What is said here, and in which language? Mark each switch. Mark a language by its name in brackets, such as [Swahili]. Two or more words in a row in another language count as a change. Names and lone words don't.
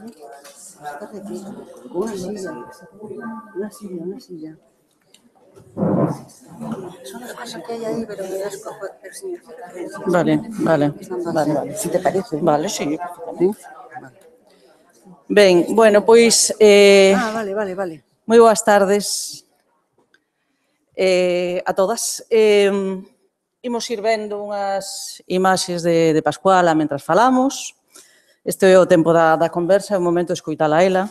[Spanish] Está de pie. Una silla. Una silla. Son las cosas que hay ahí, pero me das coger sin Vale. Si te parece. Vale, sí. ¿Sí? Vale. Ben, bueno, pois... Vale. [Galician] Moi boas tardes a todas. Imos ir vendo unhas imaxes de Pascuala mentras falamos. Este é o tempo da conversa, é o momento de escoitala a ela.